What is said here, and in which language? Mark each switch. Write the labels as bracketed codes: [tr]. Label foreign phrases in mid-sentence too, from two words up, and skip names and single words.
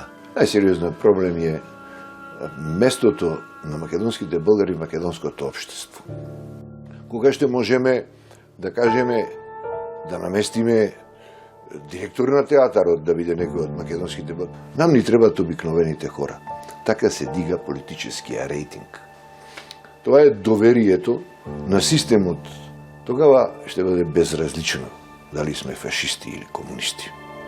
[mk] Најсериозниот проблем е местото на македонските българи в македонското општество. Кога ще можеме да кажеме, да наместиме директор на театарот да биде некој од македонските българи. Нам ни требаат обикновените хора. Така се дига политическиот рейтинг. Тоа е доверието на системот. [bg] Тогава ще бъде безразлично дали сме фашисти или комунисти.